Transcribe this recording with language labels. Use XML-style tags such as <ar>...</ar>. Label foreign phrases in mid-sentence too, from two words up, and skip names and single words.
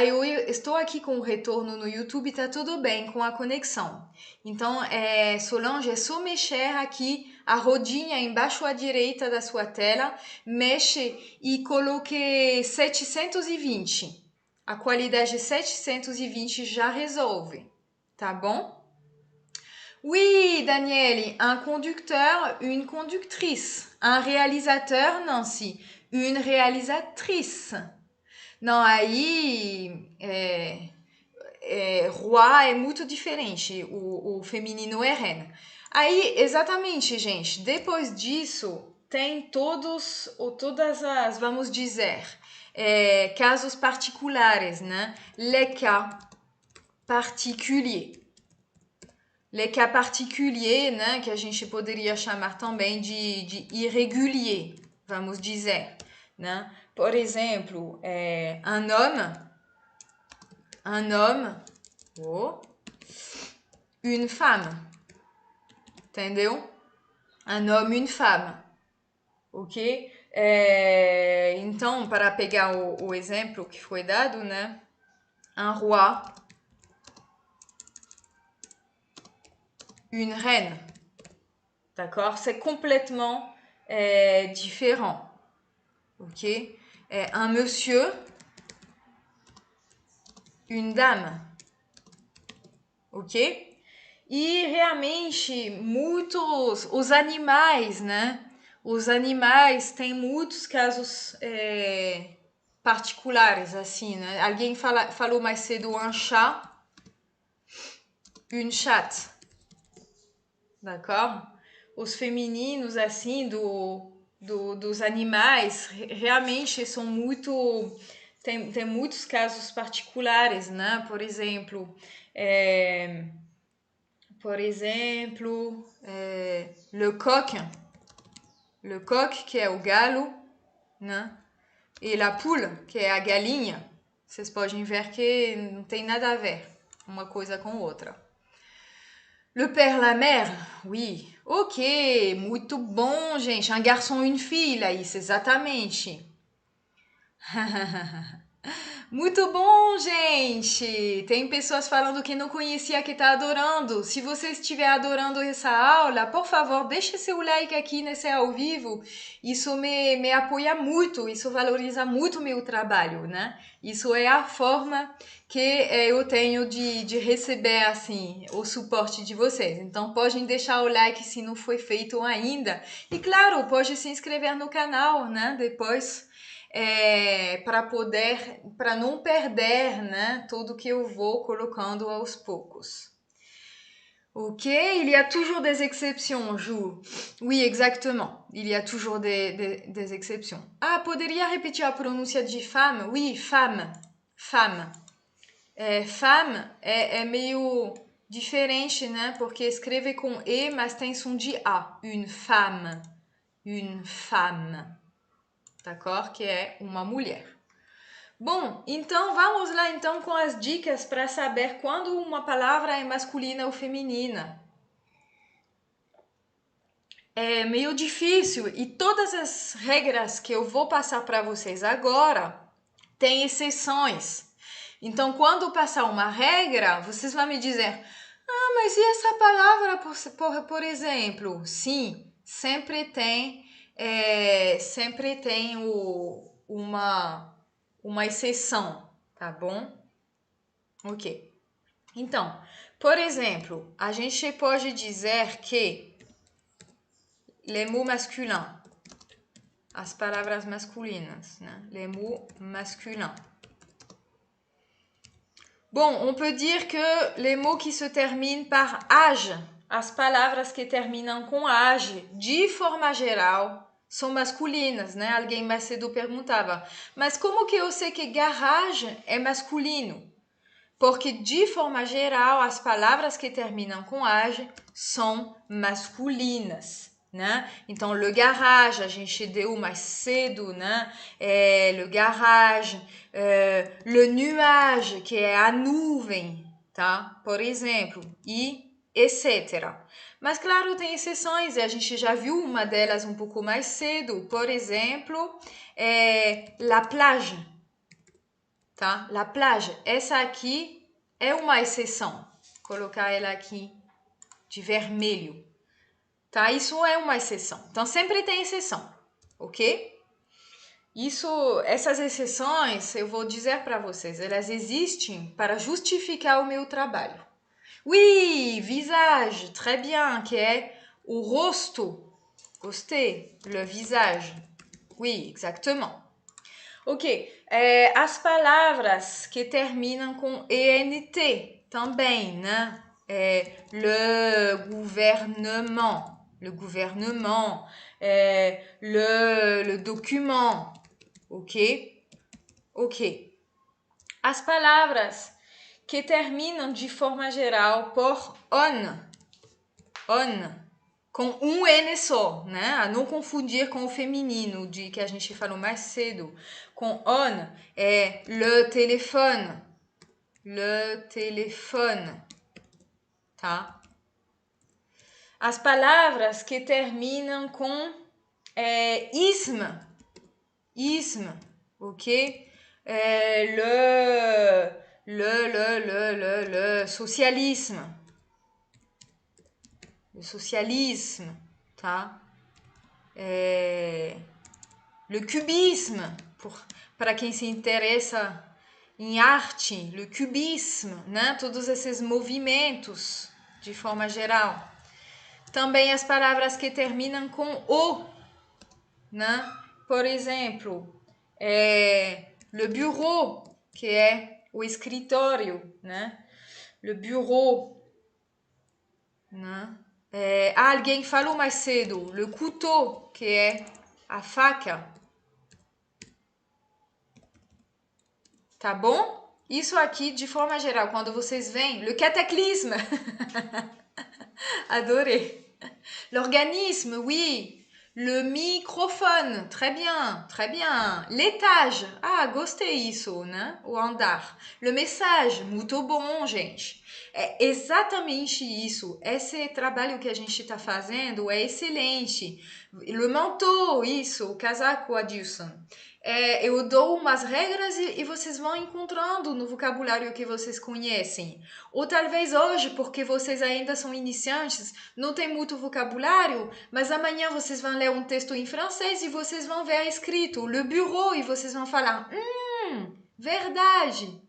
<pt>Eu estou aqui com o retorno no YouTube, tá tudo bem com a conexão. Então, Solange, é só mexer aqui a rodinha embaixo à direita da sua tela, mexe e coloque 720. A qualidade 720 já resolve, tá bom?</pt> <fr>Oui, Daniele, un conducteur, une conductrice. Un réalisateur, Nancy, une réalisatrice.</fr> <pt>Não, aí roi é muito diferente, o feminino é reine. Aí, exatamente, gente, depois disso tem todas as, vamos dizer, casos particulares, né?</pt> <fr>Les cas particuliers. Les cas particuliers,</fr> <pt>né, que a gente poderia chamar também de irrégulier, vamos dizer, né? Por exemplo,</pt> <fr>un homme, une femme, entendeu? Un homme, une femme, ok?</fr> <pt>Então, para pegar o exemplo que foi dado, né?</pt> <fr>Un roi, une reine, d'accord? C'est complètement différent, ok? Un monsieur, une dame, ok?</fr> <pt>E realmente os animais, né? Os animais têm muitos casos particulares, assim, né? Alguém falou mais cedo</pt> <fr>un chat, une chatte, d'accord?</fr> <pt>Os femininos, assim, dos animais, realmente são muito... Tem muitos casos particulares, né? Por exemplo,</pt> <fr>le coq,</fr> <pt>que é o galo, né?</pt> <fr>E la poule,</fr> <pt>que é a galinha. Vocês podem ver que não tem nada a ver uma coisa com outra.</pt> <fr>Le père, la mère, oui.</fr> <pt>Ok, muito bom, gente.</pt> <fr>Un garçon, une fille,</fr> <pt>Laís, exatamente. Muito bom, gente! Tem pessoas falando que não conhecia que tá adorando. Se você estiver adorando essa aula, por favor, deixe seu like aqui nesse ao vivo. Isso me apoia muito, isso valoriza muito o meu trabalho, né? Isso é a forma que eu tenho de receber, assim, o suporte de vocês. Então, podem deixar o like se não foi feito ainda. E, claro, pode se inscrever no canal, né? Depois... para não perder, né, tudo que eu vou colocando aos poucos.</pt> <fr>Ok, il y a toujours des exceptions, Ju. Oui, exactement. Il y a toujours des exceptions.</fr> <pt>Ah, poderia repetir a pronúncia de femme?</pt> <fr>Oui, femme. Femme.</fr> <pt>Femme é meio diferente, né? Porque escreve com E, mas tem som de A.</pt> <fr>Une femme. Une femme. D'accord?</fr> <pt>Que é uma mulher. Bom, então vamos lá então com as dicas para saber quando uma palavra é masculina ou feminina. É meio difícil e todas as regras que eu vou passar para vocês agora têm exceções. Então, quando passar uma regra, vocês vão me dizer: ah, mas e essa palavra, por exemplo? Sim, sempre tem uma exceção, tá bom? Ok. Então, por exemplo, a gente pode dizer que</pt> <fr>les mots masculins,</fr> <pt>as palavras masculinas, né?</pt> <fr>Les mots masculins. Bon, on peut dire que les mots qui se terminent par age,</fr> <pt>as palavras que terminam com age, de forma geral, são masculinas, né? Alguém mais cedo perguntava, mas como que eu sei que garagem é masculino? Porque, de forma geral, as palavras que terminam com age são masculinas, né? Então,</pt> <fr>le garage,</fr> <pt>a gente deu mais cedo, né?</pt> <fr>Le garage, le nuage,</fr> <pt>que é a nuvem, tá? Por exemplo, e etc. Mas, claro, tem exceções, e a gente já viu uma delas um pouco mais cedo. Por exemplo,</pt> <fr>la plage, tá? La plage,</fr> <pt>essa aqui é uma exceção. Vou colocar ela aqui de vermelho, tá? Isso é uma exceção. Então, sempre tem exceção, ok? Essas exceções, eu vou dizer para vocês, elas existem para justificar o meu trabalho.</pt> <fr>Oui, visage, très bien,</fr> <pt>que é o rosto. Gostei,</pt> <fr>le visage. Oui, exactement.</fr> <pt>Ok, as palavras que terminam com ENT também, né?</pt> <fr>Le gouvernement, le document, ok? Ok.</fr> <pt>As palavras que terminam de forma geral por on, com um N só, né? A não confundir com o feminino, de que a gente falou mais cedo. Com on é</pt> <fr>le téléphone,</fr> <pt>tá? As palavras que terminam com isme, ok?</pt> <fr>Le socialisme. Le socialisme, tá? Le cubisme,</fr> <pt>para quem se interessa em arte,</pt> <fr>le cubisme,</fr> <pt>né? Todos esses movimentos, de forma geral. Também as palavras que terminam com o, né? Por exemplo,</pt> <fr>le bureau,</fr> <pt>que é o escritório, né?</pt> <fr>Le bureau, né?</fr> <pt>Alguém falou mais cedo,</pt> <fr>le couteau,</fr> <pt>que é a faca. Tá bom? Isso aqui, de forma geral, quando vocês veem,</pt> <fr>le cataclysme. Adorei. L'organisme, oui. Le microfone, très bien, très bien. L'étage,</fr> <pt>gostei isso, né? O andar.</pt> <fr>Le message,</fr> <pt>muito bom, gente. É exatamente isso. Esse trabalho que a gente está fazendo é excelente.</pt> <fr>Le manteau,</fr> <pt>isso, o casaco, Adilson. Eu dou umas regras e vocês vão encontrando no vocabulário que vocês conhecem. Ou talvez hoje, porque vocês ainda são iniciantes, não tem muito vocabulário, mas amanhã vocês vão ler um texto em francês e vocês vão ver escrito</pt> <fr>le bureau</fr> <pt>e vocês vão falar, verdade.</pt>